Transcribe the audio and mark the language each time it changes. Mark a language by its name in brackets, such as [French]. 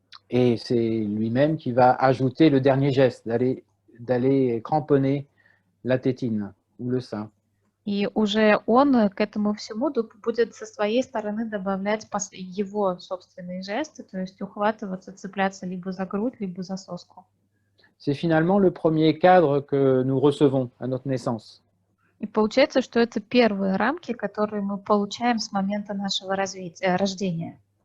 [French] Et c'est lui-même qui va ajouter le dernier geste, d'aller cramponner la tétine ou le sein. [Russian] И уже он к этому всему будет со своей стороны добавлять его собственные жесты, то есть ухватываться, цепляться либо за грудь, либо за соску. [French] C'est finalement le premier cadre que nous recevons à notre naissance. [Russian] И получается, что это первые рамки, которые мы получаем с момента нашего рождения.